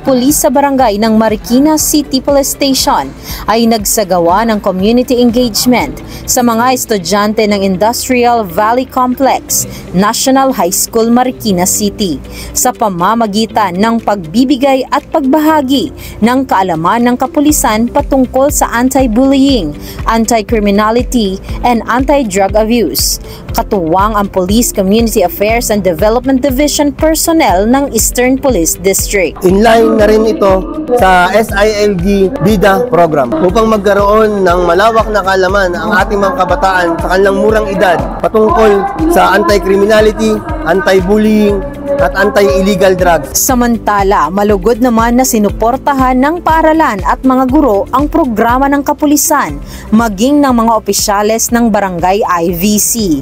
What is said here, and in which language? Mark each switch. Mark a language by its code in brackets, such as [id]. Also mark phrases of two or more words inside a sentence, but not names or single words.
[tl] Police sa barangay ng Marikina City Police Station ay nagsagawa ng community engagement sa mga estudyante ng Industrial Valley Complex, National High School, Marikina City sa pamamagitan ng pagbibigay at pagbahagi ng kaalaman ng kapulisan patungkol sa [en] anti-bullying, anti-criminality, and anti-drug abuse. [tl] Katuwang ang Police Community Affairs and Development Division personnel ng Eastern Police District. Inline na rin ito sa SILG BIDA program upang magkaroon ng malawak na kaalaman ang ating mga kabataan sa kanilang murang edad patungkol sa [en] anti-criminality, anti-bullying, [tl] at [en] anti-illegal drugs. [tl] Samantala, malugod naman na sinuportahan ng paaralan at mga guro ang programa ng kapulisan, maging ng mga opisyales ng barangay IVC.